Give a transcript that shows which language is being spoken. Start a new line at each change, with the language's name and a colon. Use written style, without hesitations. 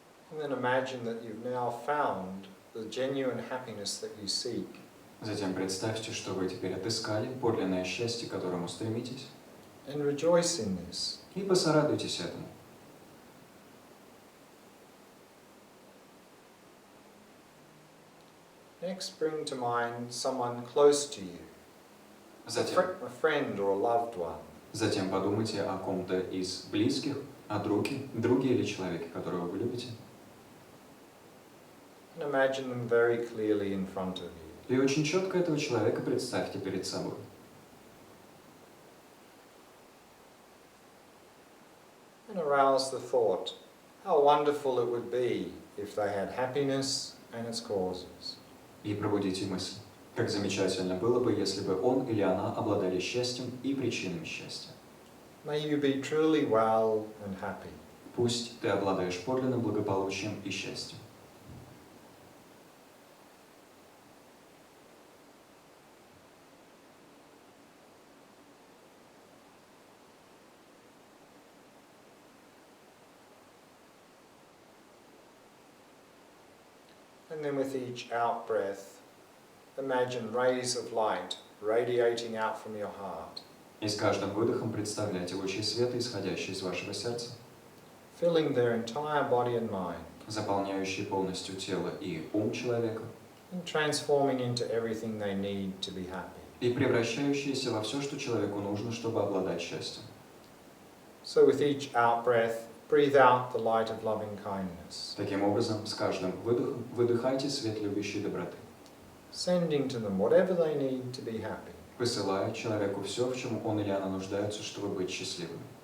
English: And then imagine that you've now found the genuine happiness that you seek.
Russian: Затем представьте, что вы теперь отыскали подлинное счастье, к которому стремитесь,
English: And rejoice in this.
Russian: и посорадуйтесь этому.
English: Next, bring to mind someone close to you, a friend or a loved one.
Russian: Затем подумайте о ком-то из близких, о друге или человеке, которого вы любите.
English: And imagine them very clearly in front of you.
Russian: И очень четко этого человека представьте перед собой.
English: And arouse the thought, how wonderful it would be if they had happiness and its causes.
Russian: И пробудите мысль. Как замечательно было бы, если бы он или она обладали счастьем и причинами счастья.
English: May you be truly well and happy.
Russian: Пусть ты обладаешь подлинным благополучием и счастьем.
English: And then with each out-breath, imagine rays of light radiating out from your heart,
Russian: И с каждым выдохом представляйте лучи света, исходящие из вашего сердца,
English: filling their entire body and mind,
Russian: заполняющие полностью тело и ум человека,
English: and transforming into everything they need to be happy.
Russian: и превращающиеся во все, что человеку нужно, чтобы обладать счастьем.
English: So with each out-breath, breathe out the light of loving kindness,
Russian: Таким образом, с каждым выдохом выдыхайте свет любящей доброты,
English: sending to them whatever they need to be happy.
Russian: посылая человеку все, в чем он или она нуждаются, чтобы быть счастливым.